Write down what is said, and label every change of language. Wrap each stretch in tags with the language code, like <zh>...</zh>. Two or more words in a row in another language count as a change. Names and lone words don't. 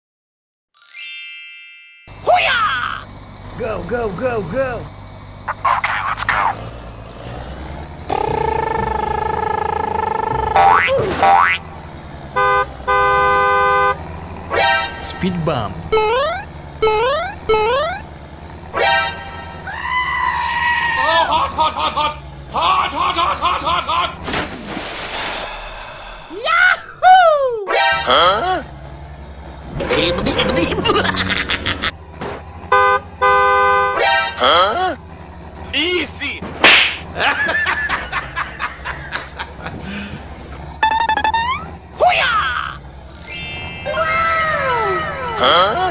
<en>Go, go, go, go! Speed bump. Oh, hot, hot, hot, hot! Hot, hot, hot, hot, hot, hot! Yahoo! Huh? Huh? Easy! Huh?</en>